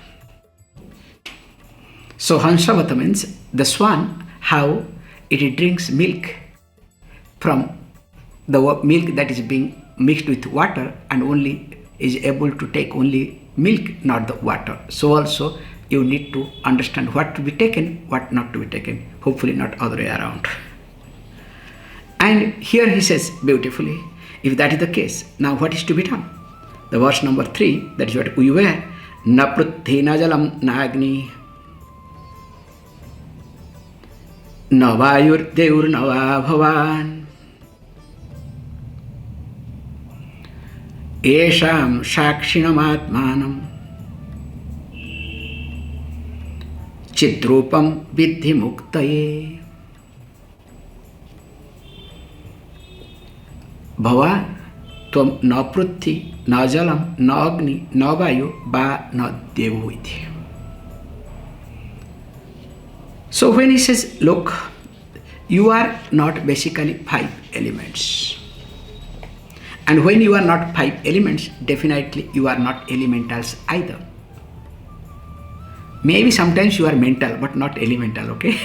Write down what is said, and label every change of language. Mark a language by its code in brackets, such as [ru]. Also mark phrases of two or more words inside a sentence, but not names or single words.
[en] So Hansavat means the swan, how it drinks milk from the milk that is being mixed with water and only is able to take only milk, not the water. So also you need to understand what to be taken, what not to be taken. Hopefully not other way around. And here he says beautifully, if that is the case, now what is to be done? The verse number 3, that is what we were. [sa] न पृथ्वी न जलम् न अग्नि न वायुर् देवुर् न वा भवान् एषाम् साक्षिणम् आत्मानम् चिद्रूपम विद्धि मुक्तये. भवान त्वं न पृथ्वी न जलम न अग्नि न वायु वा न देवो इति. [en] So when he says, look, you are not basically 5 elements. And when you are not 5 elements, definitely you are not elementals either. Maybe sometimes you are mental, but not elemental, okay?